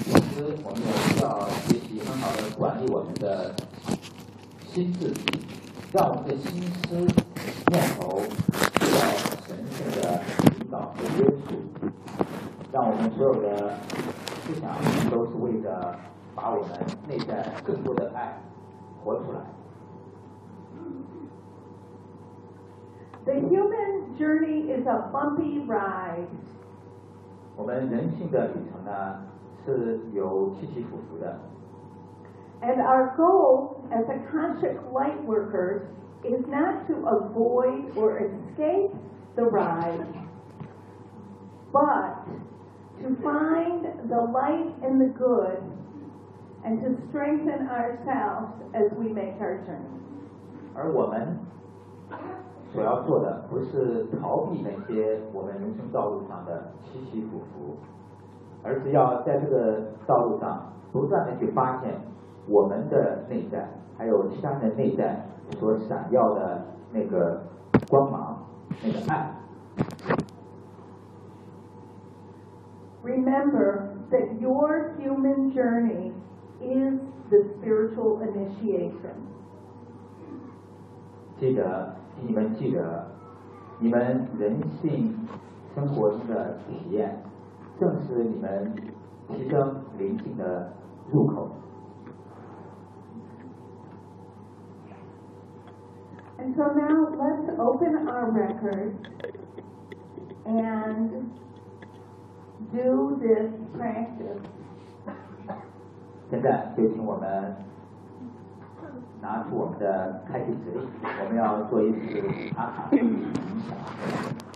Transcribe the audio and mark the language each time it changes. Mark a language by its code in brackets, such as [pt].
[zh] 其实我们需要学习很好的管理我们的心智，让我们的心思念头受到神圣的引导和约束，让我们所有的思想都是为了把我们内在更多的爱活出来。 [en] The human journey is a bumpy ride. [zh] 我们人性的旅程呢，是有起起伏伏的。 [en] And our goal as a conscious light worker is not to avoid or escape the ride, but to find the light and the good, and to strengthen ourselves as we make our journey. [zh] 而我们所要做的不是逃避那些我们人生道路上的起起伏伏，而是要在这个道路上不断地去发现我们的内在还有其他的内在所闪耀的那个光芒，那个爱。 [en] Remember that your human journey is the spiritual initiation. [zh] 记得你们记得，你们人性生活中的体验，正是你们提升灵性的入口。 [en] And so now let's open our records and do this practice. [zh] 现在就请我们拿出我们的开心指令，我们要做一次阿卡丽冥想。